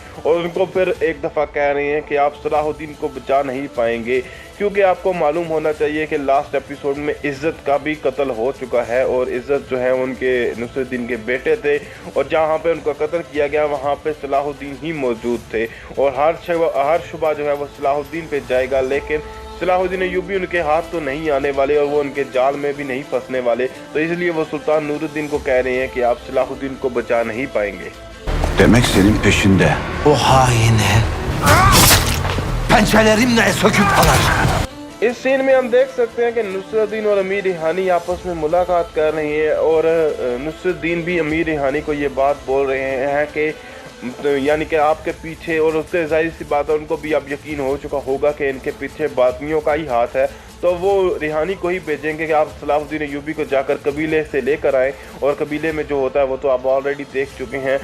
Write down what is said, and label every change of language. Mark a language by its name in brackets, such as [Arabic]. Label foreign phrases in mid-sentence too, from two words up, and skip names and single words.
[Hindi] और उनको फिर एक दफ़ा कह रहे हैं कि आप सलाहुद्दीन को बचा नहीं पाएंगे, क्योंकि आपको मालूम होना चाहिए कि [English] last episode [Hindi] में इज़्ज़त का भी कत्ल हो चुका है और इज़्ज़त जो है उनके नुसरुद्दीन के बेटे थे और जहाँ पे उनका कत्ल किया गया वहाँ पे सलाहुद्दीन ही मौजूद थे और हर शुबा जो है वो सलाहुद्दीन पे जाएगा, लेकिन सलाहुद्दीन अय्यूबी उनके हाथ तो नहीं आने वाले और वो उनके जाल में भी नहीं फंसने वाले। तो इसलिए वो सुल्तान नूरुद्दीन को कह रहे हैं कि आप सलाहुद्दीन को बचा नहीं पाएंगे। [Turkish] Demek senin peşinde. O haini pençelerimle söküp alacağım. [Hindi] इस सीन में हम देख सकते हैं कि नुसरुद्दीन और अमीर रिहानी आपस में मुलाकात कर रहे हैं और नुसरुद्दीन भी अमीर रिहानी को ये बात बोल रहे हैं कि यानी कि आपके पीछे, और उससे जाहिर सी बात है उनको भी अब यकीन हो चुका होगा कि इनके पीछे बातनियों का ही हाथ है, तो वो रिहानी को ही भेजेंगे कि आप सलाहुद्दीन अय्यूबी को जाकर कबीले से लेकर आएँ और कबीले में जो होता है वो तो आप ऑलरेडी देख चुके हैं।